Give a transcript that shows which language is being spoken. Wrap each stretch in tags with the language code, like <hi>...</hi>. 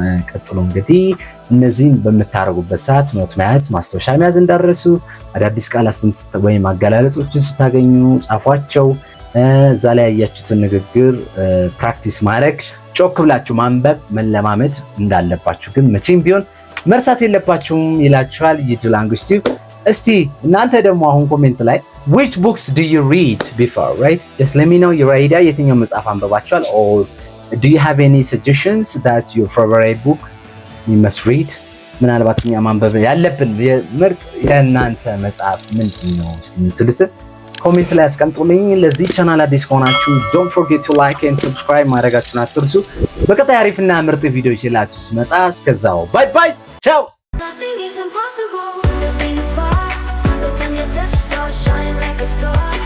<am>ቀጥሎ እንግዲህ እነዚህን በምታደርጉበት ሰዓት ኖት መያዝ፣ ማስታወሻ መያዝ እንዳትረሱ። አዳዲስ ቃላትን ወይም አገላለጾችን ስታገኙ ጻፏቸው። እዛ ላይ ያያችሁትን ንግግር ፕራክቲስ ማድረግ፣ ጮክ ብላችሁ ማንበብ መለማመድ እንዳለባችሁ ግን መቼም ቢሆን መርሳት የለባችሁም ይላችኋል ዩዱ ላንጉዌጅ ቲዩብ። እስቲ እናንተ ደግሞ አሁን ኮሜንት ላይ</am> <en>which books do you read before, right? Just let me know your idea.</en> <am>የትኛው መጽሐፍ አንብባችኋል?</am> <en>Or do you have any suggestions that your favorite book you must read?</en> <am>ምናልባት እኛ ማንበብ ያለብን ምርጥ የእናንተ መጽሐፍ ምንድን ነው እስቲ የምትሉት ኮሜንት ላይ አስቀምጡልኝ። ለዚህ ቻናል አዲስ ከሆናችሁ</am> <en>don't forget to like and subscribe</en> <am>ማድረጋችሁን አትርሱ። በቀጣይ አሪፍና ምርጥ ቪዲዮ ይዤላችሁ ስመጣ እስከዛው ባይ ባይ ቻው።</am> <en>Nothing is impossible, nothing is far, but when you touch it, shine like a star.</en>